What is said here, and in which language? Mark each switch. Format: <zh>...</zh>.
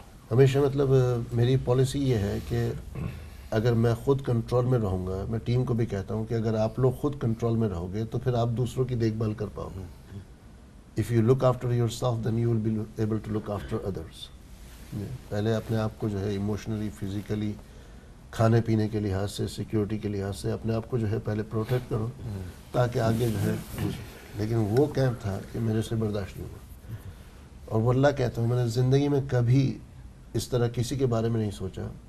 <ur>ہمیشہ مطلب میری پالیسی یہ ہے کہ اگر میں خود کنٹرول میں رہوں گا, میں ٹیم کو بھی کہتا ہوں کہ اگر آپ لوگ خود کنٹرول میں رہو گے تو پھر آپ دوسروں کی دیکھ بھال کر پاؤ گے.</ur> <en>If you look after yourself, then you will be able to look after others.</en> <ur>پہلے اپنے آپ کو جو ہے ایموشنلی, فزیکلی, کھانے پینے کے لحاظ سے, سیکیورٹی کے لحاظ سے اپنے آپ کو جو ہے پہلے پروٹیکٹ کرو تاکہ آگے جو ہے. لیکن وہ کیمپ تھا کہ میرے سے برداشت نہیں ہوا. اور واللہ کہتا ہوں, میں نے زندگی میں کبھی اس طرح کسی کے بارے میں نہیں سوچا.</ur>